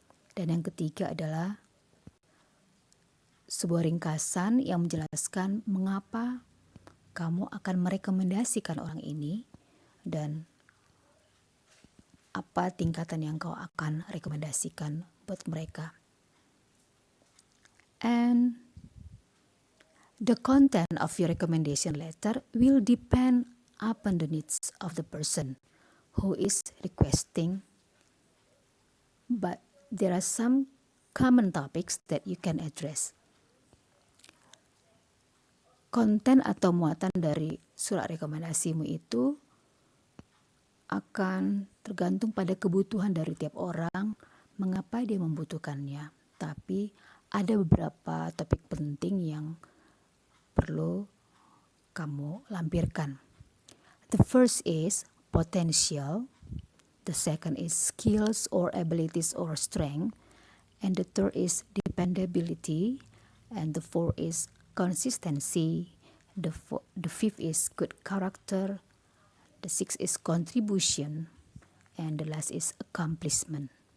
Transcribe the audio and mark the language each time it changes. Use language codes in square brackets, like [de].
[id] Dan yang ketiga adalah sebuah ringkasan yang menjelaskan mengapa kamu akan merekomendasikan orang ini dan apa tingkatan yang kau akan rekomendasikan buat mereka. [en] And the content of your recommendation letter will depend upon the needs of the person who is requesting, but there are some common topics that you can address. [id] Konten atau muatan dari surat rekomendasimu itu akan tergantung pada kebutuhan dari tiap orang, mengapa dia membutuhkannya. Tapi ada beberapa topik penting yang perlu kamu lampirkan. [en] The first is potential, the second is skills or abilities or strength, and the third is dependability, and the fourth is consistency, the fifth is good character, the sixth is contribution, and the last is accomplishment.